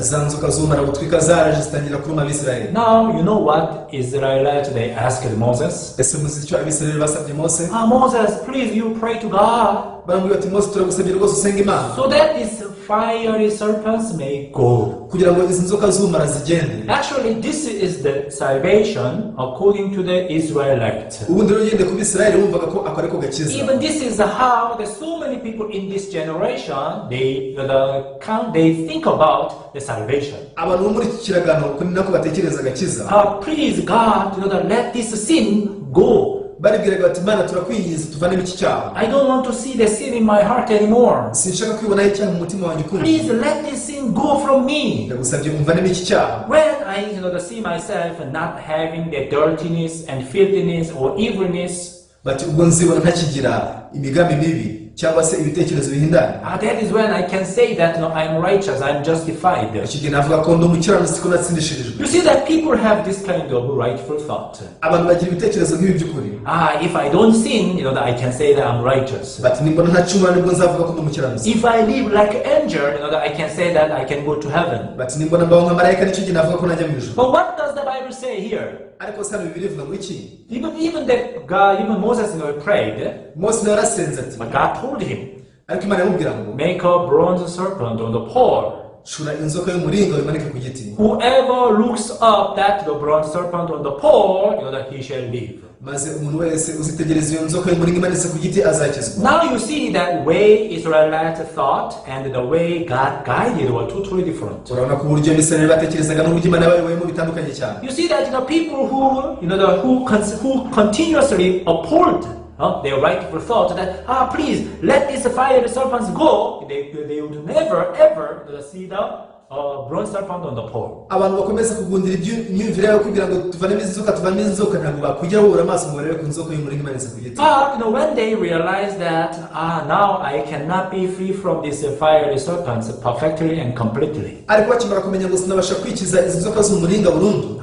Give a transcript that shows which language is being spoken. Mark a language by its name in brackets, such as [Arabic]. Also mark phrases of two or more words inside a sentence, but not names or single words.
[Kinyarwanda] za nzoka z'umumarabutwi zaraje zitangira kuruma abisirayeli. [English] Now you know what Israelites they asked Moses. [Kinyarwanda] ese muzi icyo abisirayeli basabye Mose? [English] Moses, please you pray to God. [Kinyarwanda] baramubwira bati Mose turagusabye rwose usenga Imana [English] So that these fiery serpents may go. [Kinyarwanda] kugira ngo izi nzoka z'ubumara zigende. [English] Actually, this is the salvation according to the Israelites. [Kinyarwanda] ubundi rero ugende ku bisirayeli wumvaga ko ako ariko gakiza. [English] Even this is how the so many people in this generation they think about the salvation. [Kinyarwanda] abantu bo muri iki kiragano ni nako batekereza agakiza. [English] Please God, let this sin go. [Kinyarwanda] baribwiraga bati Mana turakwinginze tuvanemo iki cyaha. [English] I don't want to see the sin in my heart anymore. [Kinyarwanda] Sinshaka kwibonaho icyaha mu mutima wanjye ukundi. [English] Please let this sin go from me. [Kinyarwanda] Ndagusabye umvanemo iki cyaha. [English] When I see myself not having the dirtiness and filthiness or evilness, [Kinyarwanda] bati ubwo nzibona ntakigira imigambi mibi cyangwa se ibitekerezo bihindanye. [English] That is when I can say that I'm righteous, I'm justified. [Kinyarwanda] Ikigena navuga ko ndi umukiranutsi ko natsindishirijwe. [English] You see that people have this kind of rightful thought. [Kinyarwanda] Abantu bagira ibitekerezo nk'ibi by'ukuri. [English] If I don't sin, I can say that I'm righteous. [Kinyarwanda] Bati nimbona ntacumura nibwo nzavuga ko ndi umukiranutsi. [English] If I live like an angel, I can say that I can go to heaven. [Kinyarwanda] Bati nimbona mbaho nka marayika nicyo gihe navuga ko najya mu ijuru. [English] But what does the Bible say here? [Kinyarwanda] Ariko sana Bibiliya ivuga ngo iki? [English] Even Moses prayed. [Kinyarwanda] Mose nawe yarasenze ati. [English] But God told him, [Kinyarwanda] ariko Imana yamubwira ngo [English] make a bronze serpent on the pole. [Kinyarwanda] shura inzoka y'umuringa uyimanike ku giti. [English] Whoever looks up at the bronze serpent on the pole, that he shall live. [Kinyarwanda] Maze umuntu wese uzitegereza iyo nzoka y'umuringa imanitse ku giti azakizwa. [English] Now you see that way Israelites thought and the way God guided were totally different. [Kinyarwanda] Urabona ko uburyo Abisirayeli batekerezaga n'uburyo Imana yabayoboyemo bitandukanye cyane. [English] You see that people who continuously uphold their rightful thought that please let these fiery serpents go, they would never ever see the bronze serpent on the pole. [Kinyarwanda] Abantu bakomeza kugundira imyumvire yabo kugira ngo tuvanemo inzoka ntabwo bakujya babura amaso ngo barebe ku nzoka y'umuringa imanitse ku giti. [English] When they realize that now I cannot be free from these fiery serpents perfectly and completely, [Kinyarwanda] ariko bakimara kumenya ngo sinabasha kwikiza izi nzoka z'umuringa burundu,